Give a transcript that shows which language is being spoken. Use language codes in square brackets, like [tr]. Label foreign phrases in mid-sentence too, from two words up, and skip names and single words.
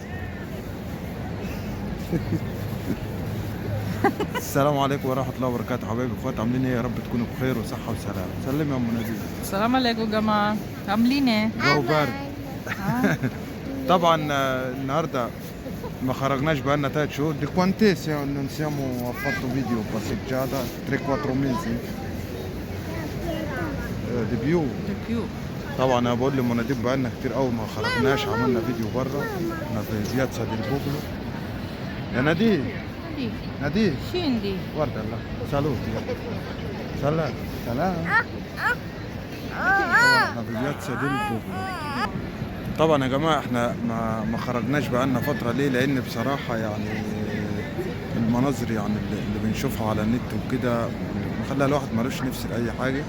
[ar] السلام عليكم ورحمة الله وبركاته حبايبي اخوات، عاملين ايه؟ يا رب تكونوا بخير وصحة وسلام. سلم يا ام نادين. السلام عليكم جماعة، عاملين ايه؟ جو بارد. طبعا النهارده ما خرجناش بقالنا 3 شهور. [it] Di quanti non siamo fatto video passeggiata? 3-4 mesi di più. [ar] طبعا انا بقول لمناديب بقالنا كتير قوي ما خرجناش، عملنا فيديو بره. احنا في بياتزا ديل بوبلو. يا نادين نادين [it] scendi. guarda là, saluti. [ar] سلام سلام. احنا في بياتزا ديل بوبلو. طبعا يا جماعه احنا ما خرجناش بقالنا فتره. ليه؟ لان بصراحه يعني المناظر يعني اللي بنشوفها على النت وكده مخلي الواحد مالوش نفس لاي حاجه.